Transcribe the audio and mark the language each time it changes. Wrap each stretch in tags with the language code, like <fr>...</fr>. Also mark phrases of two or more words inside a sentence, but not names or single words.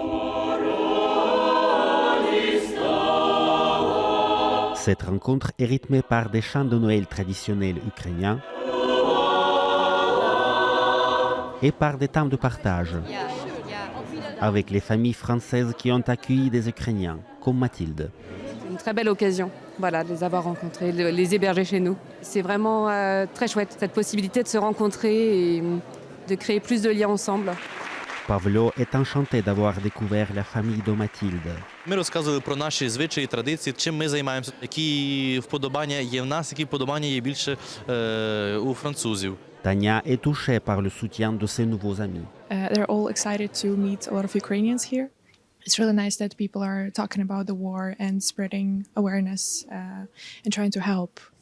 <fr>Cette rencontre est rythmée par des chants de Noël traditionnels ukrainiens et par des temps de partage avec les familles françaises qui ont accueilli des Ukrainiens, comme Mathilde. C'est une très belle occasion de les avoir rencontrés, de les héberger chez nous. C'est vraiment très chouette, cette possibilité de se rencontrer et de créer plus de liens ensemble. Pavlo est enchanté d'avoir découvert la famille de Mathilde.</fr> <uk>Ми розказували про наші звичаї, традиції, чим ми займаємося, які вподобання є в нас, які вподобання є більше у французів.</uk> <fr>Tania est touchée par le soutien de ses nouveaux amis.</fr> <en>They're all excited to meet a lot of Ukrainians here. It's really nice that people are talking about the war and spreading awareness and trying to help.</en>